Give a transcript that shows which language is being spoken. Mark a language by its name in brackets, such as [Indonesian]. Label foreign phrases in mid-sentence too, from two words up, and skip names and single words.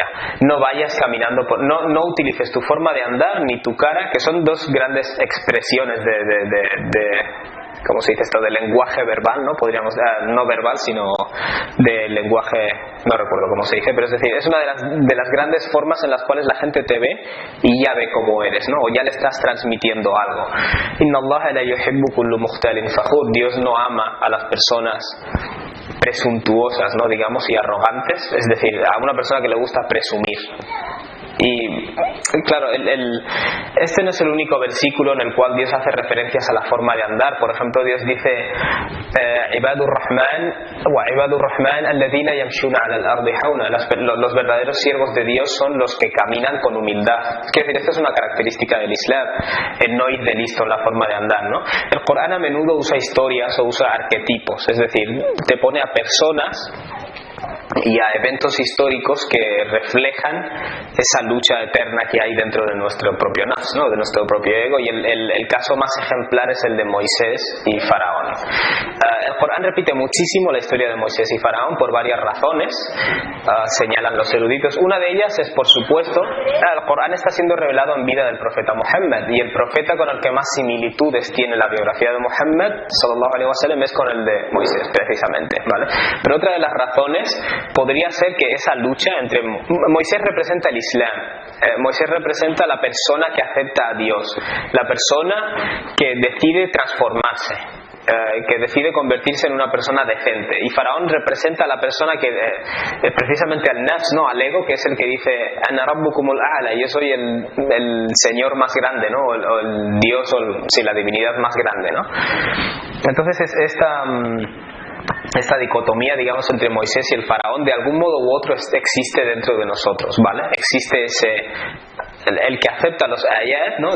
[Spanish] No vayas caminando no utilices tu forma de andar ni tu cara, que son dos grandes expresiones de ¿cómo se dice esto? De lenguaje verbal, ¿no? Podríamos, no verbal, sino de lenguaje, no recuerdo cómo se dice, pero es decir, es una de las grandes formas en las cuales la gente te ve y ya ve cómo eres, ¿no? O ya le estás transmitiendo algo. [Arabic] إن الله لا يحب كل مختال فخور. [Spanish] Dios no ama a las personas presuntuosas, ¿no? Digamos, y arrogantes, es decir, a una persona que le gusta presumir. Y claro, este no es el único versículo en el cual Dios hace referencias a la forma de andar. Por ejemplo, Dios dice [Arabic] عباد الرحمن الذين يمشون على الأرض هونا. [Spanish] Los verdaderos siervos de Dios son los que caminan con humildad. Es decir, esta es una característica del Islam, el no ir de listo en la forma de andar, ¿no? El Corán a menudo usa historias o usa arquetipos, es decir, te pone a personas y a eventos históricos que reflejan esa lucha eterna que hay dentro de nuestro propio nafs, ¿no? De nuestro propio ego, y el caso más ejemplar es el de Moisés y Faraón. El Corán repite muchísimo la historia de Moisés y Faraón por varias razones, señalan los eruditos. Una de ellas es, por supuesto, el Corán está siendo revelado en vida del profeta Muhammad, y el profeta con el que más similitudes tiene la biografía de Muhammad [Arabic] صلى الله عليه وسلم [Spanish] es con el de Moisés, precisamente, ¿vale? Pero otra de las razones podría ser que esa lucha entre Moisés representa el Islam, Moisés representa la persona que acepta a Dios, la persona que decide transformarse, que decide convertirse en una persona decente, y Faraón representa a la persona que precisamente al nafs, no al ego, que es el que dice [Arabic] أنا ربكم الأعلى, [Spanish] yo soy el señor más grande, ¿no? O el Dios, o la divinidad más grande, ¿no? Entonces esta dicotomía, digamos, entre Moisés y el Faraón, de algún modo u otro existe dentro de nosotros, ¿vale? Existe el que acepta los ayat, ¿no?